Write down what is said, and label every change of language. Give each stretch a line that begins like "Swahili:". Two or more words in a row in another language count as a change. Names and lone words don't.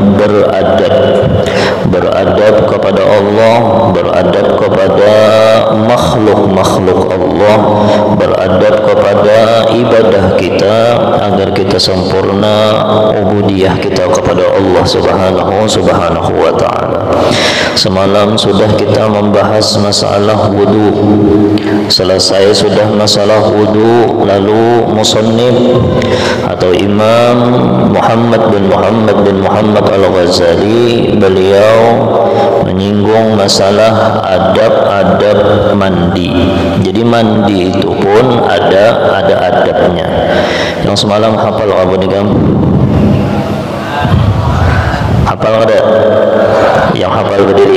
Indonesian: beradab kepada Allah, beradab kepada makhluk-makhluk Allah, beradab kepada ibadah kita agar kita sempurna ubudiyah kita kepada Allah
Arabic: سبحانه وتعالى.
Indonesian: Semalam sudah kita membahas masalah wudu. Selesai sudah masalah wudu, lalu musannif atau Imam Muhammad bin Muhammad Al-Ghazali beliau menyinggung masalah adab-adab mandi. Jadi mandi itu pun ada adabnya. Yang semalam hafal apa nih kamu? Hafal ada? Yang hafal berdiri.